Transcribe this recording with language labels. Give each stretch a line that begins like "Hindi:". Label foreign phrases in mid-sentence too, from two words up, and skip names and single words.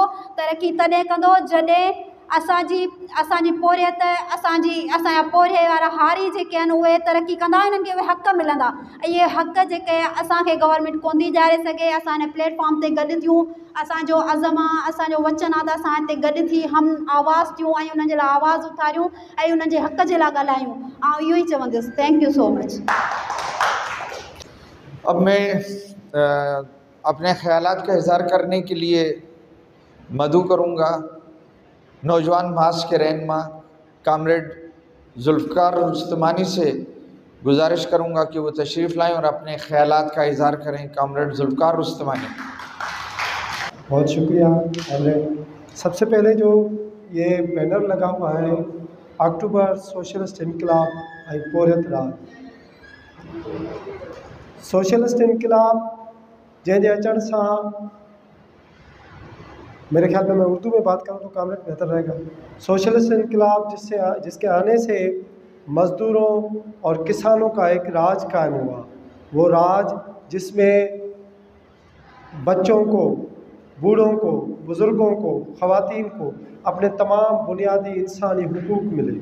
Sindhi: तरक़ी तॾहिं कंदो जॾहिं असांजी पोरियत, असांजा पोरे वारा हारी जेके आहिनि उहे तरक़ी कंदा, इन्हनि खे उहे हक़ मिलंदा। इहे हक़ जेके असांखे गवर्नमेंट कोन थी ॾियारे सघे। असां हिन प्लेटफॉर्म ते गॾु थियूं, असांजो अज़म आहे, असांजो वचन आहे त असां हिते गॾु थी हम आवाज़ थियूं ऐं उन्हनि जे लाइ आवाज़ उथारियूं ऐं उन्हनि जे हक़ जे लाइ ॻाल्हायूं। ऐं इहो ई चवंदुसि।
English: Thank you so much.
Urdu: اب میں اپنے خیالات کا اظہار کرنے کے لیے مدعو کروں گا نوجوان ماس کے رہنما کامریڈ ذوالفقار رستمانی سے گزارش کروں گا کہ وہ تشریف لائیں اور اپنے خیالات کا اظہار کریں. کامریڈ ذوالفقار رستمانی. بہت شکریہ کامریڈ. سب سے پہلے جو یہ بینر لگا ہوا ہے اکتوبر سوشلسٹ انقلاب
Sindhi: ऐं पोरियत राज, सोशलिस्ट इनकलाब जंहिंजे अचण सां,
Urdu: میرے خیال میں میں اردو میں بات کروں تو کامریڈ بہتر رہے گا. سوشلسٹ انقلاب جس کے آنے سے مزدوروں اور کسانوں کا ایک راج قائم ہوا، وہ راج جس میں بچوں کو، بوڑھوں کو، بزرگوں کو، خواتین کو اپنے تمام بنیادی انسانی حقوق ملے.